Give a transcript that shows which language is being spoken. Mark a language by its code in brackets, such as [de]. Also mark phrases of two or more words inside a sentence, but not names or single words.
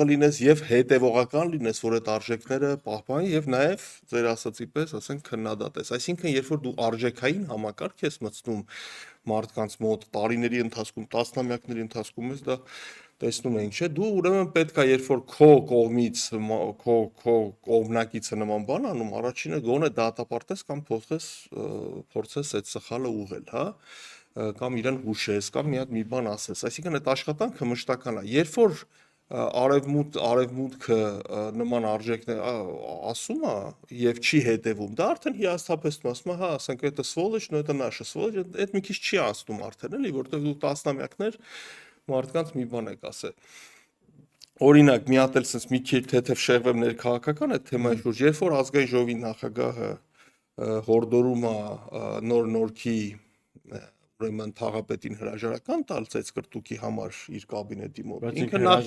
[hy] լինես եւ հետևողական լինես, որ այդ արժեքները պահպանի եւ նաեւ ձեր ասացի պես, ասենք քննադատես։ Այսինքն, երբ որ դու արժեքային համակարգ ես մտցնում մարդկանց մոտ տարիների ընթացքում, տասնամյակների ընթացքում ես դա տեսնում ենք, չէ՞, դու ուրեմն պետք է երբ որ քո կողմից քո կողմնակիցը նման բան անում, առաջինը գոնե դատապարտես կամ փորձես այդ սխալը ուղղել, հա։ կամ իրեն հուշես, կամ մի հատ մի բան ասես։ Այսինքն այդ աշխատանքը մշտական է։ Երբ որ արևմուտքը նման արժեքներ ասում է եւ չի հետևում, դա արդեն հիասթափեցնում, ասում է, հա, ասենք [ru] это сволочь, но это наша сволочь, [hy] այդ մի քիչ չի ասում արդեն, էլի, որտեղ դու տասնամյակներ մարդկանց մի բան եք ասել։ Օրինակ, մի հատ էլ sense մի քիչ թեթև շեղվեմ ներքաղաքական այդ թեմայի շուրջ, երբ որ ազգային ժողովի նախագահը հորդորում է նոր նորքի ուրեմն թաղապետին հրաժարական տալ ծեծկրտուկի համար իր կաբինետի մոտ։ Ինքը